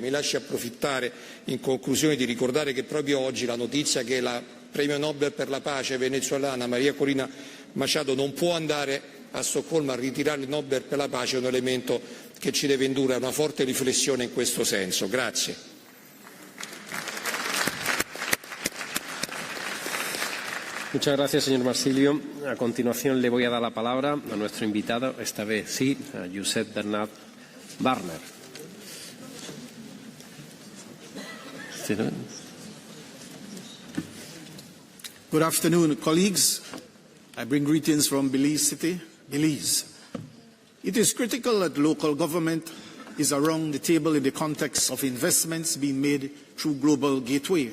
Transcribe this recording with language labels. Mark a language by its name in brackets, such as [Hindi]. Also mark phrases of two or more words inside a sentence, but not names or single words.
[Italian] Mi lasci approfittare in conclusione di ricordare che proprio oggi la notizia che la premio Nobel per la pace venezuelana Maria Corina Machado non può andare a Stoccolma a ritirare il Nobel per la pace è un elemento che ci deve indurre a una forte riflessione in questo senso. Grazie. [Spanish] Muchas gracias, señor Marsilio. A continuación le voy a dar la palabra a nuestro invitado, esta vez sí, a Josep Bernat Warner. [English] Good afternoon, colleagues. I bring greetings from Belize City, Belize. It is critical that local government is around the table in the context of investments being made through Global Gateway.